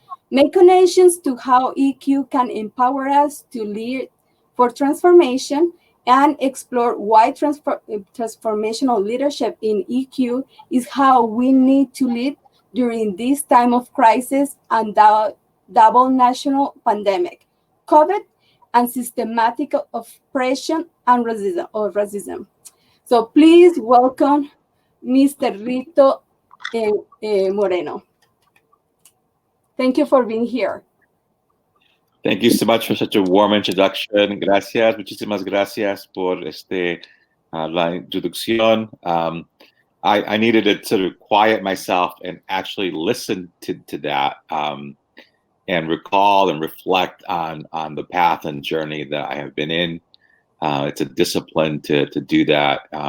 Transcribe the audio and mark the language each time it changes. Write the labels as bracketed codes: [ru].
[en] make connections to how EQ can empower us to lead for transformation, and explore why transformational leadership in EQ is how we need to lead during this time of crisis and double national pandemic, COVID, and systematic oppression and racism. So please welcome Mr. Rito Moreno. Thank you for being here. Thank you so much for such a warm introduction. [es] Gracias, muchísimas gracias por la introducción. [en] I needed to sort of quiet myself and actually listen to that and recall and reflect on the path and journey that I have been in. It's a discipline to do that.